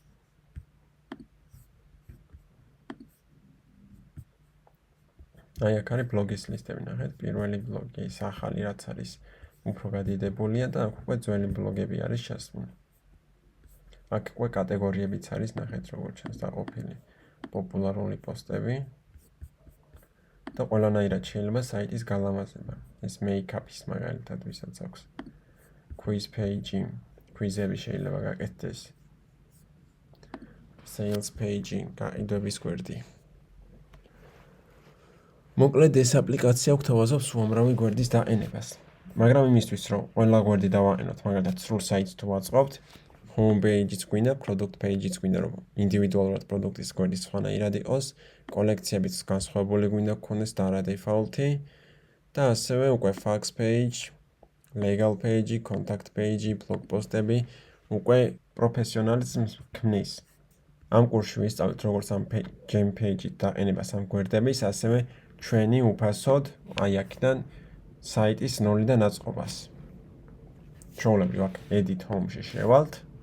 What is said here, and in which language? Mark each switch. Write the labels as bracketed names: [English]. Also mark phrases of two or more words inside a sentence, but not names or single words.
[Georgian] აი აქ არის ბლოგის ლისტები, ნახეთ, პირველი ბლოგი, ეს ახალი რაც არის, უფრო გადიდებულია და აქ უკვე ძველი ბლოგები არის ჩასმული. აქ უკვე კატეგორიებიც არის, ნახეთ, როგორც ჩანს დაყოფილი. პოპულარული პოსტები და ყველანაირად შეიძლება საიტის გალამაზება. ეს make-up-ის მაგალითად ვისაც აქვს. [English] Quiz page-ი, [Georgian] quiz-ები შეიძლება გაკეთდეს. [English] Sales page-ი, [Georgian] გაყიდვების გვერდი. მოკლედ ეს აპლიკაცია გვთავაზობს უამრავი გვერდის დაყენებას. მაგრამ იმისთვის, რომ ყველა გვერდი დავაყენოთ, მაგალითად სრულ საიტს თუ ვაწყობთ, [English] home page-იც [Georgian] გვინდა, [English] product page-იც [Georgian] გვინდა, რომ ინდივიდუალურად პროდუქტის გვერდი სხვანაირად იყოს, კოლექციებიც განსხვავებული გვინდა გქონდეს და არა default-ი და ასევე უკვე [English] fax page, legal page-ი, contact page-ი, blog post-ები [Georgian] უკვე პროფესიონალიზმს ქმნის. ამ კურსში ვისწავლით, როგორც ამ [English] gem page-ით [Georgian] დაყენებას ამ გვერდების, ასევე ჩვენი უფასოდ, აი აქედან საიტის ნოლიდან აწყობას. ჩვეულებრივ აქ [English] edit home-ში [Georgian] შევალთ.